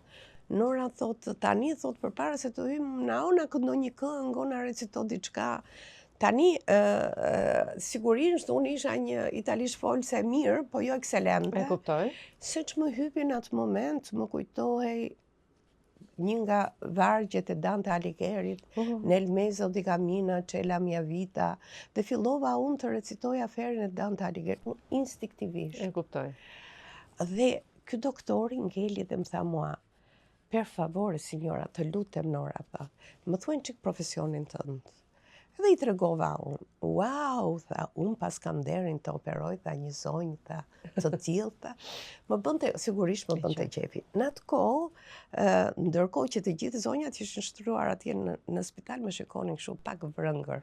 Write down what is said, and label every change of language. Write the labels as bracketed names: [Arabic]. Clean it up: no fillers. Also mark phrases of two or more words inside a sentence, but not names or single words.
[Albanian] Nora thot tani, thot përpara se të hym, na këndon një këngë, ona recito diçka, Tani, sigurisht, unë isha një italisht folse mirë, po jo ekselente. E kuptoj. Se që më hypi në atë moment, më kujtohej një nga vargjet e Dante Alighirit, [Italian] Nel mezzo di cammina c'è la mia vita, [Albanian] dhe fillova unë të recitoj aferin e Dante Alighirit, instinktivisht. E kuptoj. Dhe ky doktori ngeli dhe më tha mua, [Italian] per favore, signora, [Albanian] të lutem Nora, tha, më thuajnë çik profesionin tënd. Edhe i tregova unë. Wow, tha, unë pas kam derin të operoj, tha, një zonjë, tha, të tillë, tha. Sigurisht më bënte qefi. Në atë kohë, ndërkohë që të gjithë zonjat ishin shtruar atje në spital, më shikonin kështu pak vrëngër.